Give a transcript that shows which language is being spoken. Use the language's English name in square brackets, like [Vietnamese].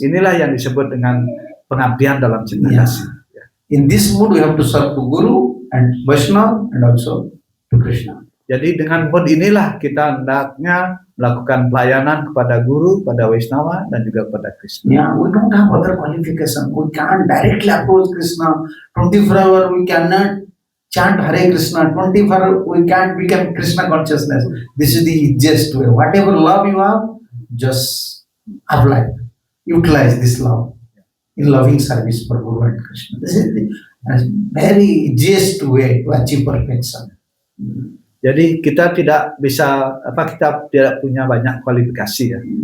[Indonesian] Inilah yang disebut dengan pengabdian dalam cinta kasih. [English] In this mood we have to serve to Guru and Vaishnava and also to Krishna. [Indonesian] Jadi dengan mood inilah kita hendaknya melakukan pelayanan kepada Guru, pada Vaishnava dan juga kepada Krishna. [English] Yeah, we don't have other qualification. We can't directly approach Krishna. 24 hours we cannot chant Hare Krishna 24, we can't become Krishna consciousness. This is the easiest way. Whatever love you have, just apply, utilize this love in loving service for Guru and Krishna. This is the very easiest way to achieve perfection. [Indonesian] Jadi kita tidak bisa kita tidak punya banyak kualifikasi ya.